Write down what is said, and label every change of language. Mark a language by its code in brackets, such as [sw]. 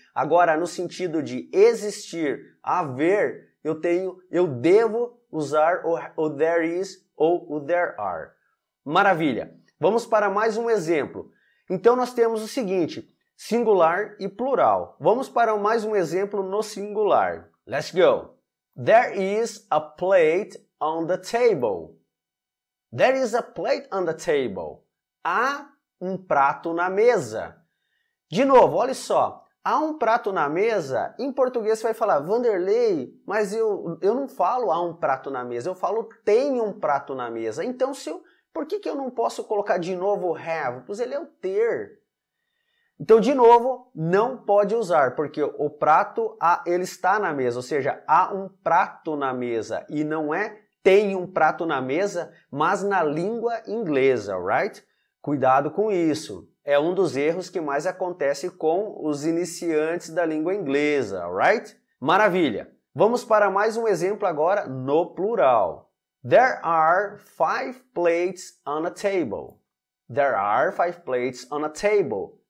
[pt] Agora, no sentido de existir, haver, eu devo usar o there is ou o there are. Maravilha! Vamos para mais um exemplo. Então, nós temos o seguinte: singular e plural. Vamos para mais um exemplo no singular. [en] Let's go. There is a plate on the table. There is a plate on the table. [pt] Há um prato na mesa. De novo, olha só. Há um prato na mesa, em português você vai falar, Vanderlei, mas eu não falo há um prato na mesa, eu falo tem um prato na mesa. Então, por que eu não posso colocar de novo o have? Pois ele é o ter. Então, de novo, não pode usar, porque o prato, ele está na mesa, ou seja, há um prato na mesa, e não é tem um prato na mesa, mas na língua inglesa, right? Cuidado com isso. É um dos erros que mais acontece com os iniciantes da língua inglesa, right? Maravilha! Vamos para mais um exemplo agora no plural. [en] There are 5 plates on a table. There are 5 plates on a table.